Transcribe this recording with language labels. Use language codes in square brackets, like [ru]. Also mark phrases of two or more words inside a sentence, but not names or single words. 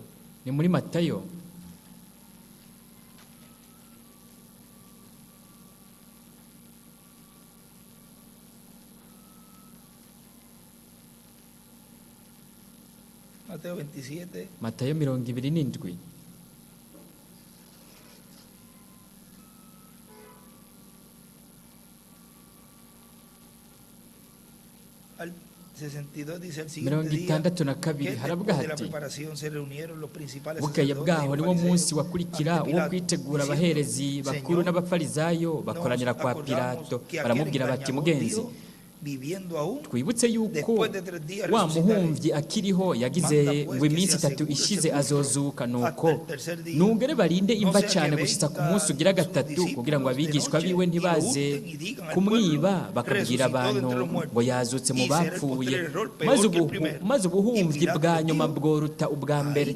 [rn] Ni muri Matayo. [es] Mateo 27. [rn] Matayo 27. [es] Al 62 dice el siguiente día que [rn] haravuga [es] de la [rn] hati [es] preparación se reunieron los principales [rn] bukeye bwaho niwo munsi wakurikira uwo kwitegura abaherezi bakuru n'abafarizayo bakoranira kwa Pilato baramubwira bati mugenzi twibutse yuko wa muhumvyi akiriho yagize ngo iminsi 3 ishize azozuka, nuko nungere barinde imva cyane gushitsa ku munsi ugira gatatu kugira ngo abigishwa biwe ntibaze kumwiba bakabwira abantu ngo yazutse mu bapfuye, maze ubuhumvyi bwa nyuma bworuta ubwa mbere.